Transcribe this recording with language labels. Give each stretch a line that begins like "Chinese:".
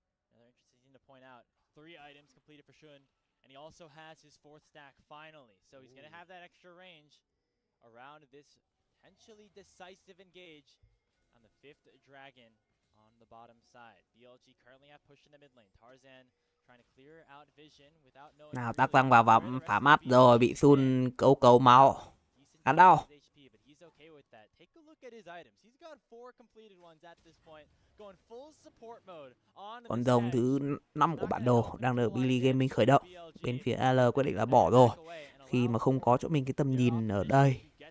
English: Another interesting thing to point out, 3 items completed for Shun, and he also has his 4th stack finally. So he's going to have that extra range around this potentially decisive engage on the 5th dragon on the bottom side. BLG currently have push in the mid lane. Tarzan trying to clear out vision without knowing.
Vietnamese: Nào, tác văng vào vọng phá mắt rồi, bị Sun cấu máu. Ăn đâu?
English: But he's okay with that. Take a look at his items. He's got 4 completed ones at this point, going full support mode on.
Vietnamese: Con rồng thứ 5 của bản đồ đang được BLG Gaming khởi động. Bên phía L quyết định là bỏ rồi, khi mà không có chỗ mình cái tầm nhìn ở đây.